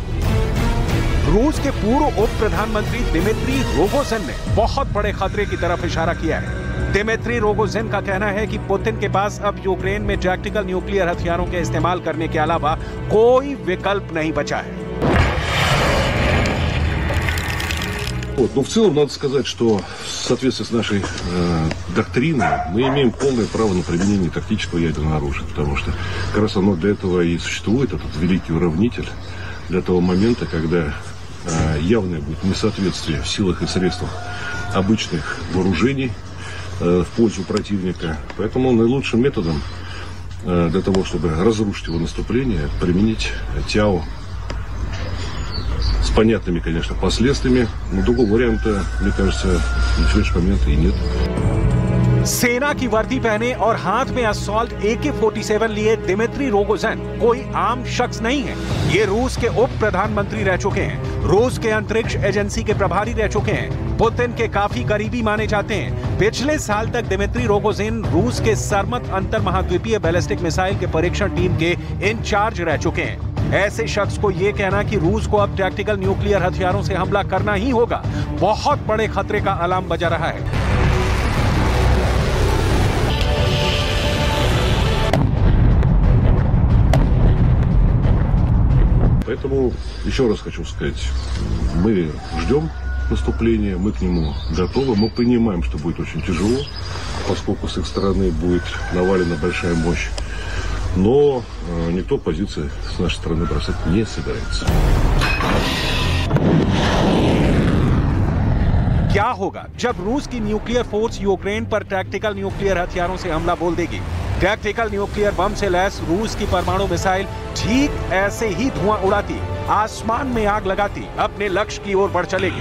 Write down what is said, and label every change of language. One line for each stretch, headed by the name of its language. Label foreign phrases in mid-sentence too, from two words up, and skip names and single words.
Hindi: रूस के पूर्व उप प्रधानमंत्री दिमित्री रोगोजिन ने बहुत बड़े खतरे की तरफ इशारा किया है। दिमित्री रोगोजिन का कहना है कि पुतिन के पास अब यूक्रेन में
English: tactical nuclear
Hindi: हथियारों के इस्तेमाल करने के अलावा कोई विकल्प नहीं बचा है।
Russian: Но в целом надо сказать, что в соответствии с нашей доктриной мы имеем полное право на применение тактического ядерного оружия, потому что как раз оно для этого и существует, этот великий уравнитель, для того момента, когда явное будет несоответствие в силах и средствах обычных вооружений в пользу противника. Поэтому наилучшим методом для того, чтобы разрушить его наступление, применить ТЯО. С понятными, конечно, последствиями, но другого варианта, мне кажется, на сегодняшний момент и нет.
Hindi: सेना की वर्दी पहने और हाथ में असॉल्ट AK-47 लिए दिमित्री रोगोजिन कोई आम शख्स नहीं है। ये रूस के उप प्रधानमंत्री रह चुके हैं, रूस के अंतरिक्ष एजेंसी के प्रभारी रह चुके हैं, पुतिन के काफी करीबी माने जाते हैं। पिछले साल तक दिमित्री रोगोजिन रूस के सरमत अंतर महाद्वीपीय
English: ballistic missile
Hindi: के परीक्षण टीम के इंचार्ज रह चुके हैं। ऐसे शख्स को यह कहना कि रूस को अब
English: tactical nuclear
Hindi: हथियारों से हमला करना ही होगा, बहुत बड़े खतरे का अलार्म बजा रहा है।
Russian: Поэтому еще раз хочу сказать, мы ждем наступления, мы к нему готовы, мы понимаем, что будет очень тяжело, поскольку с их стороны будет навалена большая мощь. Но никто позиции с нашей стороны бросать не собирается.
Hindi: क्या होगा जब रूस की
English: nuclear force
Hindi: यूक्रेन पर
English: tactical nuclear
Hindi: हथियारों से हमला बोल देगी?
English: tactical nuclear
Hindi: बम से लैस रूस की परमाणु मिसाइल ठीक ऐसे ही धुआं उड़ाती, आसमान में आग लगाती, अपने लक्ष्य की ओर बढ़ चलेगी।